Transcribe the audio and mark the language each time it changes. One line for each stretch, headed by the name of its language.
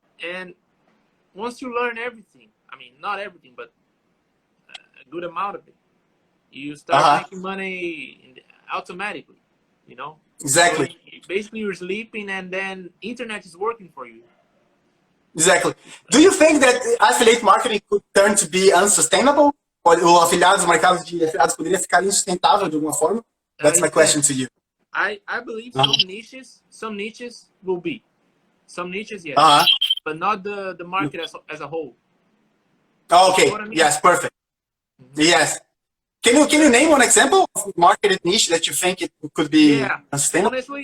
English: And once you learn everything, I mean, not everything, but a good amount of it, you start making money automatically, you know? Exactly. So basically, you're sleeping, and then internet is working for you. Exactly. Do you think that affiliate marketing could turn to be unsustainable?
Portuguese: Ou o mercado de afiliados poderia ficar insustentável de alguma forma?
English: That's my question to you. I believe some niches will be. Some niches, yes. But not the market as a whole. Okay. You know what I mean? Yes, perfect. Yes. Can you name one example of market niche that you think it could be sustainable?